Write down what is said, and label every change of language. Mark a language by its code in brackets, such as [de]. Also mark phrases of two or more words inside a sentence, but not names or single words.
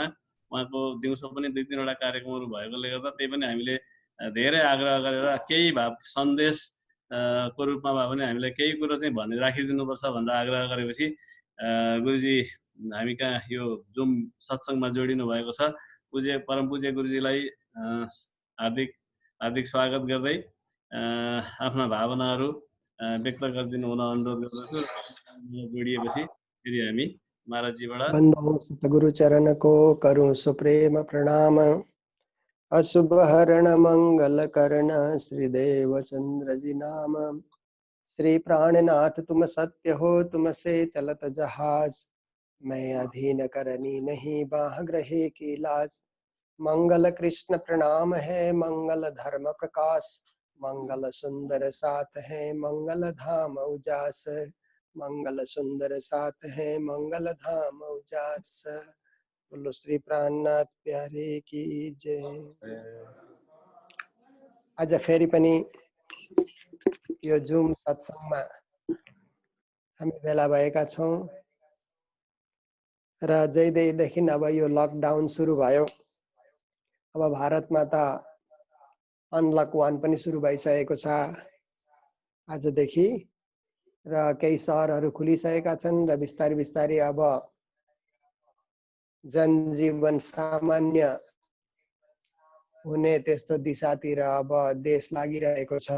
[ne] उहाँको दिउँसो पनि 2-3 वटा कार्यक्रमहरू भएकोले गर्दा त्यही पनि हामीले धेरै आग्रह गरेर केही भाव सन्देश को रूपमा भए पनि हामीलाई केही कुरो चाहिँ भनि राखिदिनुपर्छ भनेर आग्रह गरेपछि गुरुजी हामी कहाँ यो जुम सत्सङ्गमा जोडिनु भएको छ। परम पूज्य गुरुजीलाई हार्दिक स्वागत गर्दै आफ्ना भावनाहरू व्यक्त गरिदिनु हुन अनुरोध गर्दछु। जोडिएपछि फेरि हामी महाराजजीबाट [hi] बंधु सतगुरु चरण को करूं सुप्रेम प्रणाम। अशुभ हरण मंगल करण श्रीदेव चंद्र जी नाम। श्री प्राणनाथ तुम सत्य हो तुमसे चलत जहाज। मैं अधीन करनी नहीं बाह ग्रहे की लाज। मंगल कृष्ण प्रणाम है मंगल धर्म प्रकाश। मंगल सुंदर साथ है मंगल धाम उजास। मंगल सुंदर साथ है मंगल धाम उजास। बोलो श्री प्राणनाथ प्यारे की जय। [ne] आज फेरि पनि यो जुम सत्सङ्गमा हामी भेला भएका छौं र जैदेखि अब यो लकडाउन सुरु भयो। अब भारतमा त अनलक 1 पनि सुरु भइसकेको छ आजदेखि र केही सहरहरू खुलिसकेका छन् र बिस्तारै बिस्तारै अब जनजीवन सामान्य हुने त्यस्तो दिशातिर अब देश लागिरहेको छ।